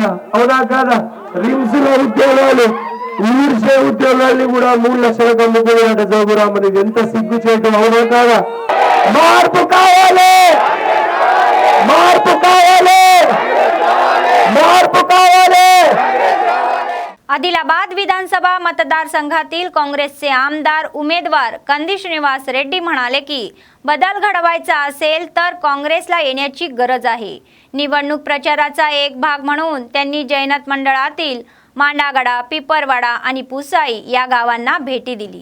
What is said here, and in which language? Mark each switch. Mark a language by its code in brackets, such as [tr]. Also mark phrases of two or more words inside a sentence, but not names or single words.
[te] అవునా కాదా? రిమ్స్ లో ఉద్యోగాలు, ఊర్చే ఉద్యోగాల్ని కూడా 3 లక్షలకు అమ్ముకున్నాడు జోగురామన్. ఇది ఎంత సిగ్గు చేయటం. అవునా కాదా? మార్పు కావాలి, మార్పు కావాలి, మార్పు कावाले। [mr] आदिलाबाद विधानसभा मतदारसंघातील काँग्रेसचे आमदार उमेदवार कंदी श्रीनिवास रेड्डी म्हणाले की बदल घडवायचा असेल तर काँग्रेसला येण्याची गरज आहे। निवडणूक प्रचाराचा एक भाग म्हणून त्यांनी जैनत मंडळातील मांडागडा, पिपरवाडा आणि पुसाई या गावांना भेटी दिली।